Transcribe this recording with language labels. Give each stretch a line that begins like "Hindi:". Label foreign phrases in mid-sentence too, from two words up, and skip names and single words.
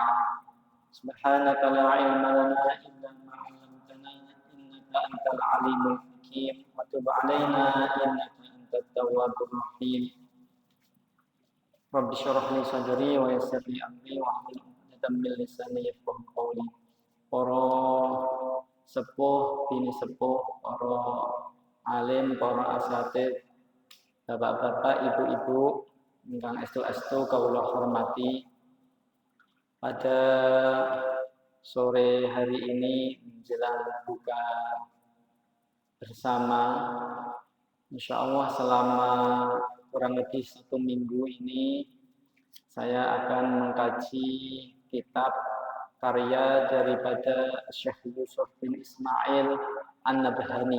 Arabic: سبحانك لا علم لنا إلا ما علمتنا إنك أنت العليم الحكيم وتب علينا إنك أنت التواب الرحيم. رب اشرح لي صدري ويسر لي أمري واحلل عقدة من لساني يفقهوا قولي.
Javanese: Para sepuh, bini sepuh, para alim, para asatidz, bapak-bapak, ibu-ibu ingkang estu-estu kawula hormati.
Indonesian: Pada sore hari ini menjelang buka bersama, insyaallah selama kurang lebih 1 minggu ini saya akan mengkaji kitab karya daripada Syekh Yusuf bin Ismail an-Nabhani.